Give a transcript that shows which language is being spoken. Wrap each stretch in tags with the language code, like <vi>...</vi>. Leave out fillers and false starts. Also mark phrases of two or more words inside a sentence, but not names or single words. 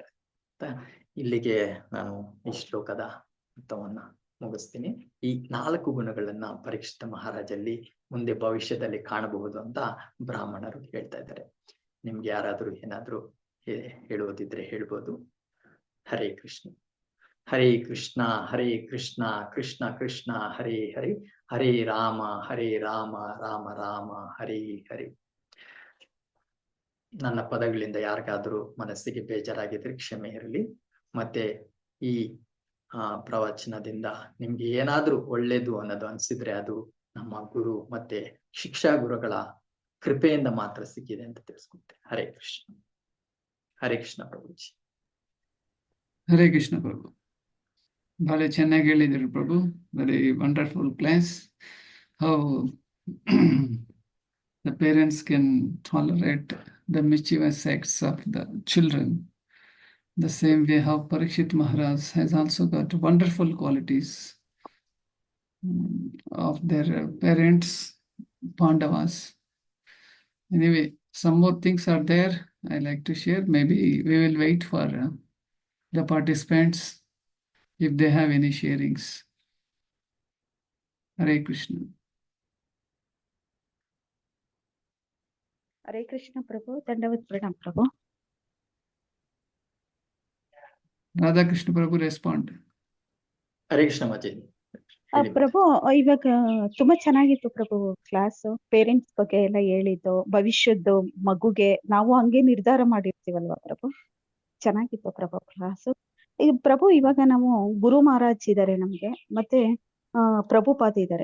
<kn>ಇಲ್ಲಿಗೆ ನಾನು ಈ ಶ್ಲೋಕದ ಅರ್ಥವನ್ನ ಮುಗಿಸ್ತೀನಿ. ಈ 4 ಗುಣಗಳನ್ನ ಪರೀಕ್ಷಿತ ಮಹಾರಾಜಲ್ಲಿ ಮುಂದೆ ಭವಿಷ್ಯದಲ್ಲಿ ಕಾಣಬಹುದು ಅಂತ ಬ್ರಾಹ್ಮಣರು ಹೇಳ್ತಾ ಇದ್ದಾರೆ. ನಿಮ್ಗೆ ಯಾರಾದ್ರೂ ಏನಾದ್ರೂ ಹೇಳುವುದಿದ್ರೆ ಹೇಳ್ಬೋದು. ಹರೇ ಕೃಷ್ಣ. ಹರೇ ಕೃಷ್ಣ ಹರೇ ಕೃಷ್ಣ ಕೃಷ್ಣ ಕೃಷ್ಣ ಹರೇ ಹರೇ, ಹರೇ ರಾಮ ರಾಮ ರಾಮ ಹರೇ ಹರೇ. ನನ್ನ ಪದಗಳಿಂದ ಯಾರಿಗಾದ್ರೂ ಮನಸ್ಸಿಗೆ ಬೇಜಾರಾಗಿದ್ರೆ ಕ್ಷಮೆ ಇರಲಿ. ಮತ್ತೆ ಈ ಪ್ರವಚನದಿಂದ ನಿಮ್ಗೆ ಏನಾದ್ರೂ ಒಳ್ಳೇದು ಅನ್ನೋದು ಅನ್ಸಿದ್ರೆ ಅದು ನಮ್ಮ ಗುರು ಮತ್ತೆ ಶಿಕ್ಷಾ ಗುರುಗಳ ಕೃಪೆಯಿಂದ ಮಾತ್ರ ಸಿಕ್ಕಿದೆ ಅಂತ ತಿಳಿಸ್ಕೊಳ್ತೇನೆ. ಹರೇ ಕೃಷ್ಣ. ಹರೇ ಕೃಷ್ಣ ಪ್ರಭುಜಿ. ಹರೇ ಕೃಷ್ಣ ಪ್ರಭು. ಬಹಳ ಚೆನ್ನಾಗಿ ಹೇಳಿದ್ರು ಪ್ರಭು.</kn> <en>very wonderful class. ಹೌ the parents can tolerate the mischievous acts of the children. The same way how Parikshit Maharaj has also got wonderful qualities of their parents, Pandavas. Anyway, some more things are there I like to share. Maybe we will wait for the participants if they have any sharings. Hare Krishna.</en> <kn>ಹರೇ ಕೃಷ್ಣ ಪ್ರಭು. ದಂಡವತ್ ಪ್ರಣಾಮ್ ಪ್ರಭು.</kn> <en>Radha Krishna Prabhu respond.</en> <kn>ಹರೇ ಕೃಷ್ಣ ಮಾಜಿ. ಪ್ರಭು, ಇವಾಗ ತುಂಬಾ ಚೆನ್ನಾಗಿತ್ತು ಪ್ರಭು ಕ್ಲಾಸ್. ಪೇರೆಂಟ್ಸ್ ಬಗ್ಗೆ ಎಲ್ಲ ಹೇಳಿದ್ದು, ಭವಿಷ್ಯದ್ದು ಮಗುಗೆ ನಾವು ಹಂಗೆ ನಿರ್ಧಾರ ಮಾಡಿರ್ತೀವಲ್ವಾ ಪ್ರಭು. ಚೆನ್ನಾಗಿತ್ತು ಪ್ರಭು ಕ್ಲಾಸ್. ಈಗ ಪ್ರಭು ಇವಾಗ ನಾವು ಗುರು ಮಹಾರಾಜ್ ಇದಾರೆ ನಮ್ಗೆ, ಮತ್ತೆ ಪ್ರಭುಪಾದ ಇದಾರೆ.</kn>